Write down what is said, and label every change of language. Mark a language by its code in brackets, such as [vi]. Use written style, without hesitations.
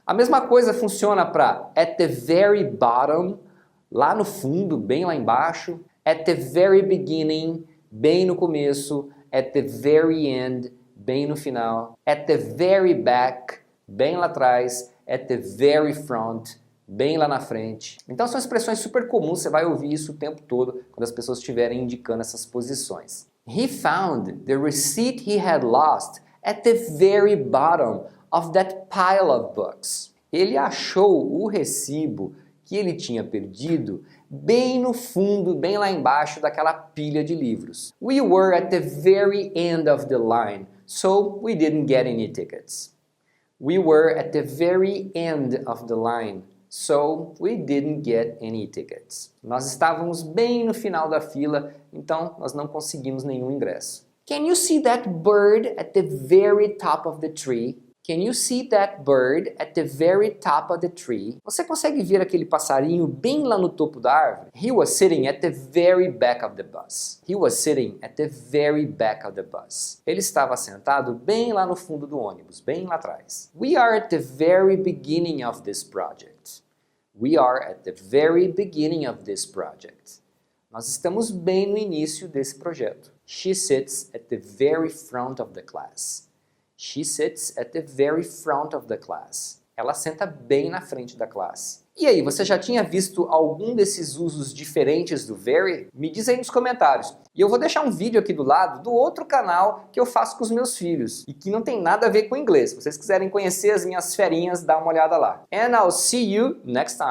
[pt] A mesma coisa funciona para [en] at the very bottom, [pt] lá no fundo, bem lá embaixo, [en] at the very beginning, [pt] bem no começo, [en] at the very end, [pt] bem no final, [en] at the very back, [pt] bem lá atrás, [en] at the very front, [pt] bem lá na frente. Então são expressões super comuns, você vai ouvir isso o tempo todo quando as pessoas estiverem indicando essas posições. [en] He found the receipt he had lost at the very bottom of that pile of books. [pt] Ele achou o recibo que ele tinha perdido bem no fundo, bem lá embaixo daquela pilha de livros. [en] We were at the very end of the line, so we didn't get any tickets. We were at the very end of the line, so we didn't get any tickets. [pt] Nós estávamos bem no final da fila, então nós não conseguimos nenhum ingresso. [en] Can you see that bird at the very top of the tree? Can you see that bird at the very top of the tree? [pt] Você consegue ver aquele passarinho bem lá no topo da árvore? [en] He was sitting at the very back of the bus. He was sitting at the very back of the bus. [pt] Ele estava sentado bem lá no fundo do ônibus, bem lá atrás. [en] We are at the very beginning of this project. We are at the very beginning of this project. [pt] Nós estamos bem no início desse projeto. [en] She sits at the very front of the class. She sits at the very front of the class. [pt] Ela senta bem na frente da classe. E aí, você já tinha visto algum desses usos diferentes do very? Me diz aí nos comentários. E eu vou deixar um vídeo aqui do lado do outro canal que eu faço com os meus filhos e que não tem nada a ver com inglês. Se vocês quiserem conhecer as minhas ferinhas, dá uma olhada lá. [en] And I'll see you next time.